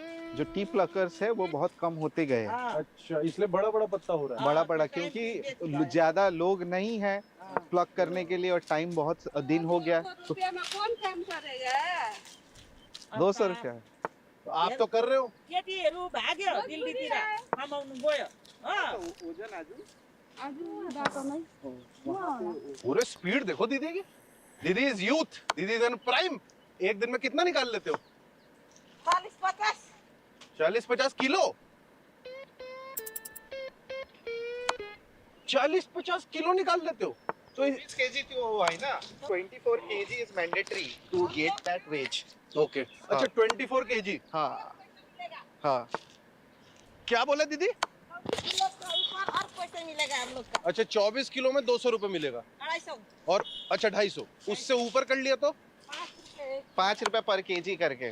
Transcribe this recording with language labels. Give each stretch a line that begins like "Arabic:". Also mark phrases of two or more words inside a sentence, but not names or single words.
Hindi: जो
English: tea pluckers
Hindi: है वो बहुत कम होते गए। अच्छा, इसलिए बड़ा बड़ा पत्ता हो रहा है। बड़ा बड़ा क्योंकि ज्यादा लोग नहीं है प्लक करने के लिए और टाइम बहुत दिन हो गया। रुपया में कौन काम करेगा? 200 रुपया। तो आप तो कर रहे हो।
Nepali: केटीहरू भाग्यो दिल्लीतिर कमाउनु गयो
Hindi: पूरे स्पीड देखो दीदी की।
English: Didi is youth, Didi is in prime.
Hindi: एक दिन में कितना निकाल लेते हो? 40-50। 40-50 किलो? 40-50 किलो निकाल लेते हो? तो 20 kg तो है ना,
English: 24 kg is mandatory to get that wage.
Hindi: ओके। अच्छा 24 kg। हाँ हाँ। क्या बोला दीदी? और पैसे मिलेगा हम लोग का। अच्छा 24 किलो में 200 रुपए मिलेगा। 250। और अच्छा 250। उससे ऊपर कर लिया तो 5 रुपए पर केजी करके